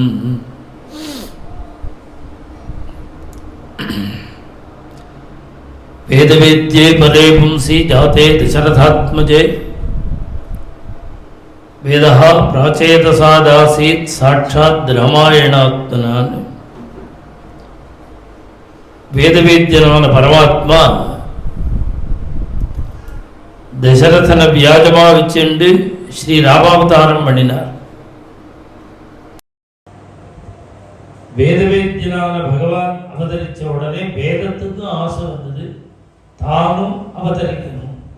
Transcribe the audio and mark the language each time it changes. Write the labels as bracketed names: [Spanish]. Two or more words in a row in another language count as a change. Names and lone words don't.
[Sanskrit] वेदवेद्ये परे पुंसि जाते दशरथात्मजे वेदः प्राचेतसादासीत् साक्षात् रामायणात्मना। [Tamil] வேதவேத்யனான பரமாத்மா தசரதனை வியாஜமா வச்சுண்டு ஸ்ரீ ராமாவதாரம் பண்ணினார். வேதவேத்யனான பகவான் அவதரிச்ச உடனே வேதத்துக்கும் ஆசை வந்தது, தானும் அவதரிக்கணும்.